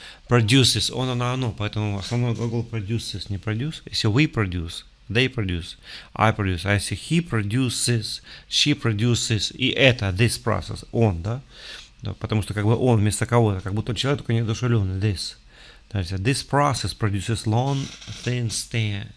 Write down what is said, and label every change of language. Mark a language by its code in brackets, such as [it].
[ru] Produces, оно, поэтому основной глагол produces, не produce. Если [en] we produce, they produce, I produce. [ru] А если [en] he produces, she produces, [ru] и это, [en] this process, [ru] он, да? Да, потому что как бы он вместо кого-то, как будто он человек, только неодушевленный, this. То есть, [en] this process produces long thin strands.